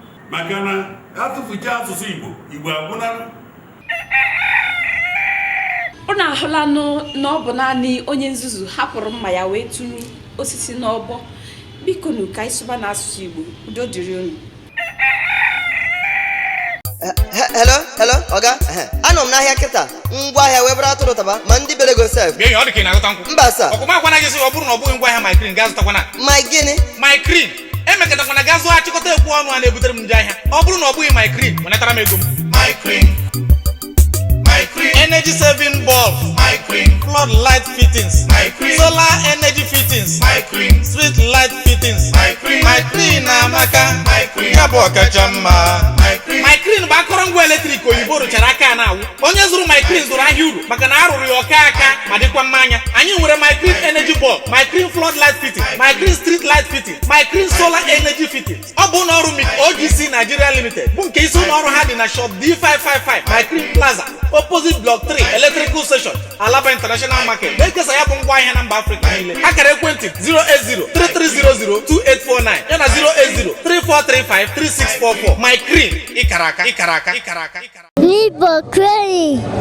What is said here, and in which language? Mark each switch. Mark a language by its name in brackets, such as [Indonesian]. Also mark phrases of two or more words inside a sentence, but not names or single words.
[Igbo] Maka na atụfucha asụsụ Igbo, Igbo agwụna. Unu ahụlanụ na ọ bụ naanị onye nzuzu hapụrụ mma ya wee tụrụ osisi n'ọbọ. Biko nụ ka anyị sụba n'asụsụ Igbo, udo dịrị unu. [English] Eh, he-, hello, hello, Oga. [Igbo] Eh, anọ m n'ahịa kịta. Ngwa ahịa wee bụrụ atụrụ taba, ma ndị bere go sef. Bịa, ọ dị ka ị na-agụta nkwụ. Mba, sir. Ọkwa m agwana gị sị, ọ bụrụ na ọ bụghị ngwa ahịa My Green, gaa zụtakwa na. My gịnị? My Green. Emekọtakwana gaa zụọ achịkọta ekwu ọnụ a na-ebutere m nje ahịa. Ọ bụrụ na ọ bụghị My Green, wenatara m ego m. My Green. My Green. [English] Energy saving bulb. My Green. Flood light fittings. My Green. Solar energy fittings. My Green. Street light fittings. My Green. [Igbo] My Green amaka. My Green. Ya bụ ọkacha mma. My Green. My Green bụ akụrụngwa eletrik oyibo rụchara aka a na-awụ. Onye zụrụ My Green zụrụ ahịa uru, maka na a rụrụ ya ọka aka ma dịkwa mma anya. Anyị nwere My Green [English] energy bulb, [Igbo] My Green [English] flood light fitting, [Igbo] My Green [English] street light fitting, [Igbo] My Green [English] solar energy fitting. [Igbo] Ọ bụ ụlọ ọrụ mic O G C Nigeria Limited, bụ nke isi ụlọ ọrụ ha dị na [English] shop D five five five, [Igbo] My Green Plaza, [English] opposite block three, [Igbo] Electrical Station, Alaba International Market. Na-ekesa ya bụ ngwa ahịa na mba Afrịka niile. Akara ekwentị zero eight zero three three zero zero two eight four nine ya na zero eight zero three four three five three six four four. My Green, ịkara aka, ịkara aka, ịkara aka, ịkara aka. [English] Igbo crazy.